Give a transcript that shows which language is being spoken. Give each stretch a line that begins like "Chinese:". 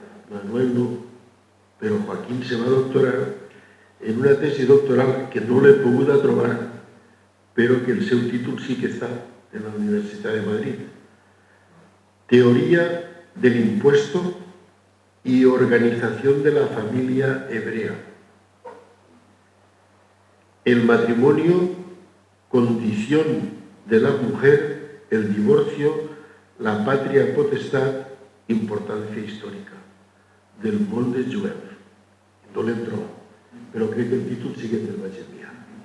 Catalan: Manuel no, però Joaquín se va doctorar en una tesi doctoral que no l'he pogut trobar, però que el seu títol sí que està en la Universitat de Madrid.
Spanish: Teoría del impuesto y organización de la familia hebrea. El matrimonio, condición de la mujer, el divorcio, la patria potestad,
Catalan: importància històrica del món dels jueus. No l'hem trobat, però crec que el títol sí que te'l vaig enviar.